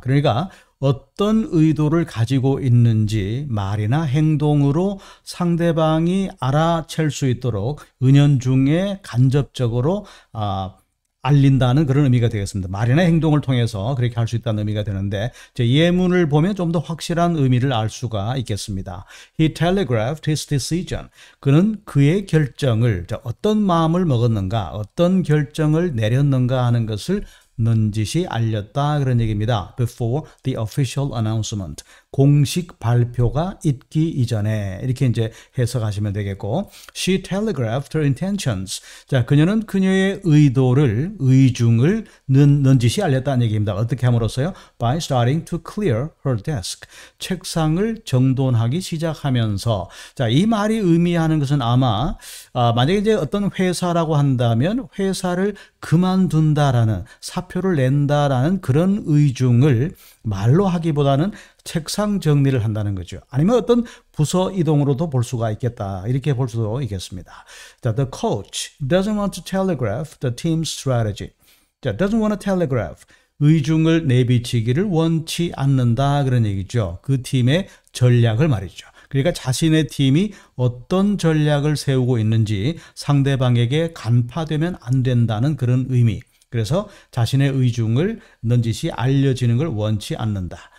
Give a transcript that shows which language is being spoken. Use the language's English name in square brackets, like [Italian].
[Korean] 그러니까 어떤 의도를 가지고 있는지 말이나 행동으로 상대방이 알아챌 수 있도록 은연중에 간접적으로 알린다는 그런 의미가 되겠습니다. 말이나 행동을 통해서 그렇게 할 수 있다는 의미가 되는데, 예문을 보면 좀 더 확실한 의미를 알 수가 있겠습니다. [English] He telegraphed his decision. [Korean] 그는 그의 결정을, 어떤 마음을 먹었는가, 어떤 결정을 내렸는가 하는 것을 넌지시 알렸다, 그런 얘기입니다. [English] Before the official announcement. [Korean] 공식 발표가 있기 이전에, 이렇게 이제 해석하시면 되겠고, [English] She telegraphed her intentions. [Korean] 자, 그녀는 그녀의 의도를, 의중을 넌지시 알렸다는 얘기입니다. 어떻게 함으로써요? [English] By starting to clear her desk. [Korean] 책상을 정돈하기 시작하면서. 자, 이 말이 의미하는 것은 아마 만약에 이제 어떤 회사라고 한다면 회사를 그만둔다라는, 사표를 낸다라는 그런 의중을 말로 하기보다는 책상 정리를 한다는 거죠. 아니면 어떤 부서 이동으로도 볼 수가 있겠다, 이렇게 볼 수도 있겠습니다. [English] 자, the coach doesn't want to telegraph the team's strategy. 자, doesn't want to telegraph. [Korean] 의중을 내비치기를 원치 않는다 그런 얘기죠. 그 팀의 전략을 말이죠. 그러니까 자신의 팀이 어떤 전략을 세우고 있는지 상대방에게 간파되면 안 된다는 그런 의미. 그래서 자신의 의중을 넌지시 알려지는 걸 원치 않는다.